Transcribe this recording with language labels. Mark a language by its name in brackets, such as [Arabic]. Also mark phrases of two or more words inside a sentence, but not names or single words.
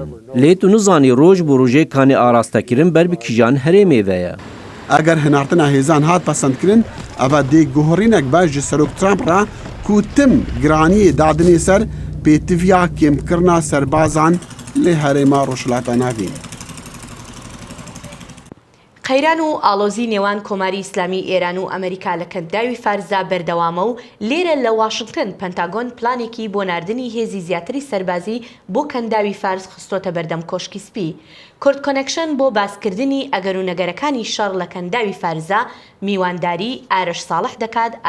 [Kurdish] Lê tu nizanî roj bi rojê kanê arastekirin ber bi kîjan herêmê ve ye. Eger hinartina hêzan hat pesendkirin, ev dê guherînek be ji Serok Trump ra ku tim giraniyê dadinê ser pêtiviya kêmkirina serbazan lê herêma rojhilata navîn. [Central Kurdish] قەیران و ئاڵۆزی نێوان کۆماری ئیسلامی ئێران و ئەمریکا لە کەنداوی فارزا بەردەوامە و لێرە لە واشنگتن پەنتاگۆن پلانێکی بۆ ناردنی هێزی زیاتری سەربازی بۆ کەنداوی فارس خستۆتە بەردەم کۆشکی سپی. کورد کۆنەکشن بۆ باسکردنی ئەگەر و نەگەرەکانی شەڕ لە کەنداوی فارزا میوانداری ئارش ساڵح دەکات.